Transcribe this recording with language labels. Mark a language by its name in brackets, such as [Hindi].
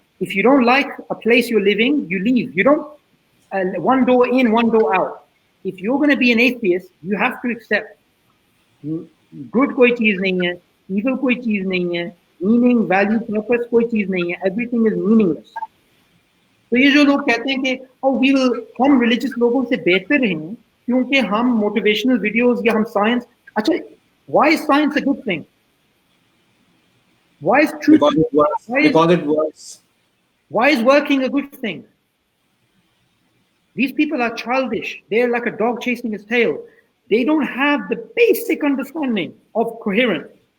[English] If you don't like a place you're living, you leave. You don't one door in, one door out. If you're going to be an atheist, you have to accept good [Hindi] कोई चीज नहीं है, [English] evil कोई चीज नहीं है, meaning, value, purpose कोई चीज नहीं है. Everything is meaningless. [Hindi] तो ये जो लोग कहते हैं कि हम रिलीजियस लोगों से बेहतर हैं क्योंकि हम मोटिवेशनल वीडियोस या हम साइंस. [English] अच्छा, why is science a good thing? Why is truth? Because it works. Because it works. Why is working a good thing? These people are childish. They're like a dog chasing its tail. They don't have the basic understanding of coherence.